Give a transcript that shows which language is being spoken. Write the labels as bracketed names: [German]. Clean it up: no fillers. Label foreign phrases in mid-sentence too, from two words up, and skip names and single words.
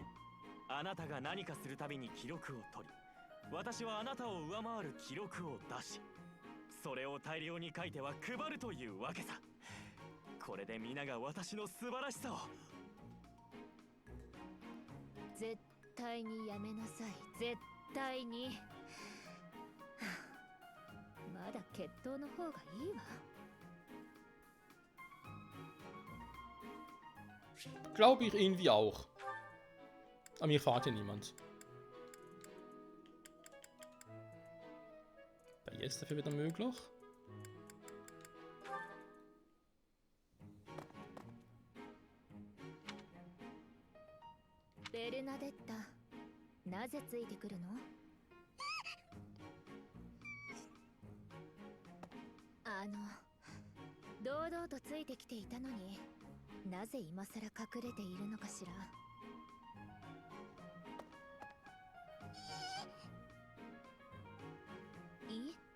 [Japanese] あなたが何かするたびに記録を取り、私はあなたを上回る記録を出し、それを大量に書いては配るというわけさ。これで皆が私の素晴らしさを。絶対にやめなさい、絶対に。まだ決闘の方がいいわ。 [German] Glaube ich irgendwie auch. Aber mir fragt ja niemand. Jetzt dafür wieder möglich. [Japanese] Bernadetta, なぜついてくるの？堂々とついてきていたのに、なぜ今さら隠れているのかしら。いい？